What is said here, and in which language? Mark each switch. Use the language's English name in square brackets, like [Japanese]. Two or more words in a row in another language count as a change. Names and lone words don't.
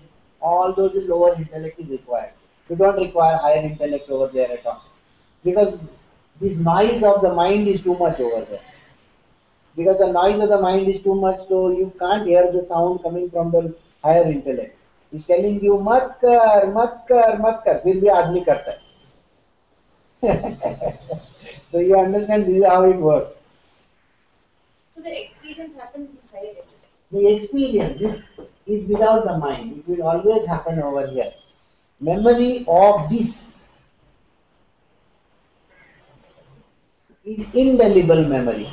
[English] All those lower intellect is required. We don't require higher intellect over there at all, because this noise of the mind is too much over there. Because the noise of the mind is too much, so you can't hear the sound coming from the higher intellect. It's telling you, [Hindi] "मत कर, मत कर, मत कर." फिर भी आदमी करता है. [English] So you understand this is how it works. So the experience happens in higher intellect. The experience, this is without the mind. It will always happen over here. Memory of this is indelible memory.